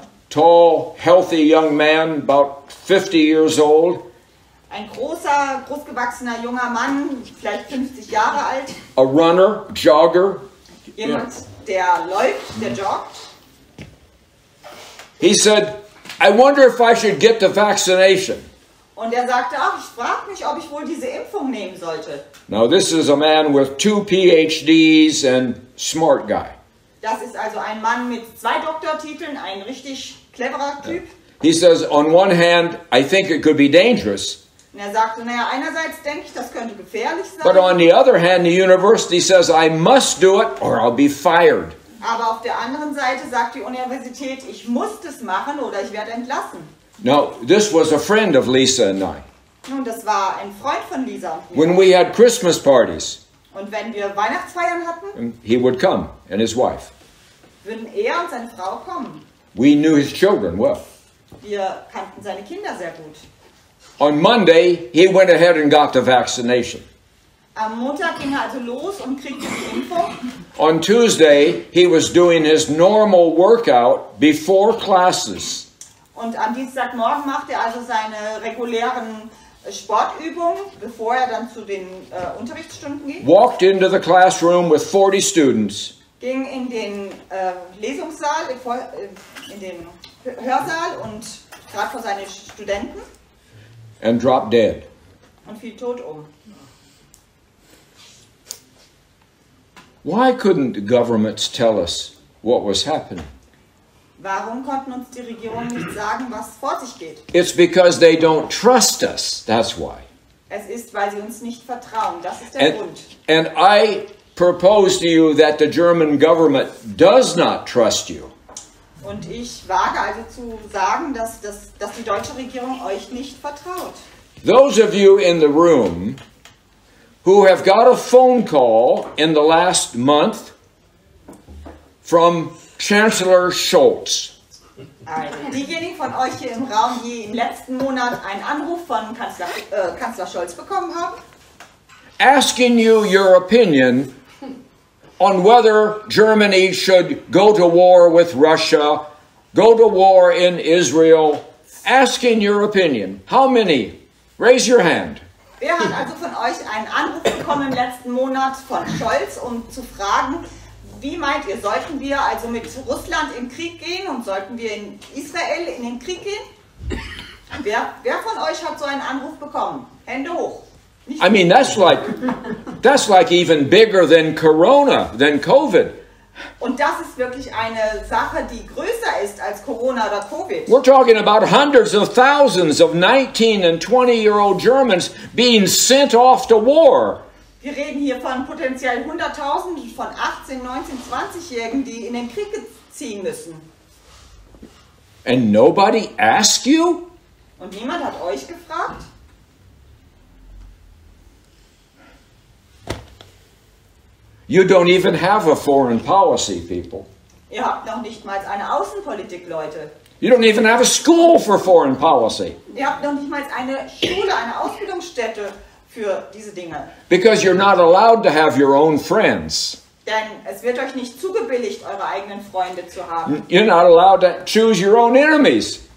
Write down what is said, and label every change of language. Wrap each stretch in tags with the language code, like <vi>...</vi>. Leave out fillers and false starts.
<en>tall, healthy young man, about 50 years old.</en> <de>Ein großer, großgewachsener junger Mann, vielleicht 50 Jahre alt.</de> <en>A runner, jogger.</en> <de>Jemand, der läuft, der joggt.</de> <en>He said, I wonder if I should get the vaccination.</en> <de>Und er sagte, ach, ich frage mich, ob ich wohl diese Impfung nehmen sollte.</de> <en>Now this is a man with 2 PhDs and smart guy.</en> <de>Das ist also ein Mann mit 2 Doktortiteln, ein richtig cleverer Typ.</de> <en>He says, on one hand, I think it could be dangerous.</en> <de>Und er sagte, naja, einerseits denke ich, das könnte gefährlich sein.</de> <en>But on the other hand, the university says, I must do it or I'll be fired.</en> <de>Aber auf der anderen Seite sagt die Universität, ich muss das machen oder ich werde entlassen.</de> <en>Now, this was a friend of Lisa and I.</en> <de>Nun, das war ein Freund von Lisa und mir.</de> <en>When we had Christmas parties,</en> <de>Und wenn wir Weihnachtsfeiern hatten,</de> <en>he would come and his wife.</en> <de>würden er und seine Frau kommen.</de> <en>We knew his children well.</en> <de>Wir kannten seine Kinder sehr gut.</de> <en>On Monday, he went ahead and got the vaccination.</en> <de>Am Montag ging er also los und kriegte die Impfung.</de> <en>On Tuesday, he was doing his normal workout before classes.</en> <de>Und am Dienstagmorgen machte er also seine regulären Sportübungen, bevor er dann zu den Unterrichtsstunden ging.</de> <en>Walked into the classroom with 40 students.</en> <de>Ging in den Lesungssaal, in den Hörsaal und trat vor seine Studenten.</de> <en>And dropped dead.</en> <de>Und fiel tot um.</de> <en>Why couldn't governments tell us what was happening?</en> <de>Warum konnten uns die Regierungen nicht sagen, was vor sich geht?</de> <en>It's because they don't trust us. That's why.</en> <de>Es ist, weil sie uns nicht vertrauen. Das ist der Grund.</de> <en>And I propose to you that the German government does not trust you.</en> <de>Und ich wage also zu sagen, dass die deutsche Regierung euch nicht vertraut.</de> <en>Those of you in the room who have got a phone call in the last month from Chancellor Scholz.</en> <de>Also, diejenigen von euch hier im Raum, die im letzten Monat einen Anruf von Kanzler Scholz bekommen haben,</de> <en>Asking you your opinion on whether Germany should go to war with Russia, go to war in Israel, asking your opinion. How many? Raise your hand.</en> <de>Wer hat also von euch einen Anruf bekommen im letzten Monat von Scholz, um zu fragen, wie meint ihr, sollten wir also mit Russland in Krieg gehen und sollten wir in Israel in den Krieg gehen? Wer von euch hat so einen Anruf bekommen? Hände hoch. Nicht</de> <en>I mean, that's like even bigger than Corona, than COVID.</en> <de>Und das ist wirklich eine Sache, die größer ist als Corona oder Covid.</de> <en>We're talking about hundreds of thousands of 19 and 20-year-old Germans being sent off to war.</en> <de>Wir reden hier von potenziell Hunderttausenden von 18, 19, 20-Jährigen, die in den Krieg ziehen müssen.</de> <en>And nobody asked you?</en> <de>Und niemand hat euch gefragt?</de> <en>You don't even have a foreign policy, people.</en> <de>Ihr habt noch nicht mal eine Außenpolitik, Leute.</de> <en>You don't even have a school for foreign policy.</en> <de>Ihr habt noch nicht mal eine Schule, eine Ausbildungsstätte für diese Dinge.</de> <en>Because you're not allowed to have your own friends.</en> <de>Denn es wird euch nicht zugebilligt, eure eigenen Freunde zu haben.</de> <en>You're not allowed to choose your own enemies.</en>